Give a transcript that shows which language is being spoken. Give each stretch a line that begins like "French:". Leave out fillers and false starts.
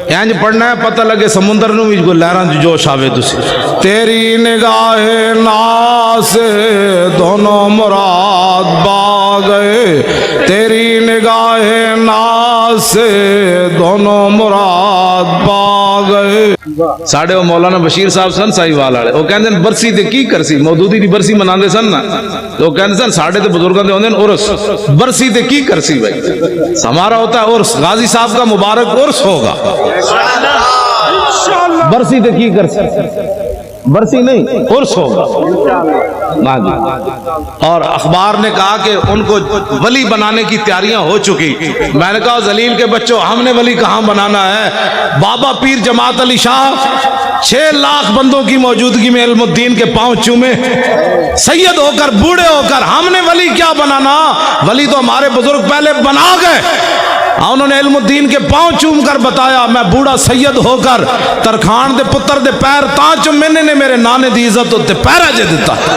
Punjabi: اینج پڑھنا ہے پتہ لگے سمندر نو بھی کوئی لہراں جوش آوے.
Urdu: تسی تیری نگاہ ناز سے دونوں مراد با گئے، تیری نگاہ ناز سے دونوں مراد با گئے.
Punjabi: ساڑھے وہ مولانا بشیر صاحب سن سائی وال والے، وہ کہندے برسی تے کی کرسی، مودودی دی برسی مناندے سن نا، تو وہ کہندے سن ساڑھے تے بزرگاں دے ہوندے عرس، برسی تے کی کرسی بھائی.
Urdu: ہمارا ہوتا ہے عرس، غازی صاحب کا مبارک عرس ہوگا.
Punjabi: برسی تے کی کرسی،
Urdu: برسی نہیں عرس ہوگا. اور اخبار نے کہا کہ ان کو ولی بنانے کی تیاریاں ہو چکی. میں نے کہا ذلیل کے بچوں، ہم نے ولی کہاں بنانا ہے؟ بابا پیر جماعت علی شاہ 6 لاکھ بندوں کی موجودگی میں علم الدین کے پاؤں چومے، سید ہو کر بوڑھے ہو کر. ہم نے ولی کیا بنانا؟ ولی تو ہمارے بزرگ پہلے بنا گئے. انہوں نے علم الدین کے پاؤں چوم کر بتایا میں بوڑھا سید ہو کر
Punjabi: ترکھان دے پتر دے پیر تاں چومنے نے میرے نانے دی عزت تے پیرا جے دیتا.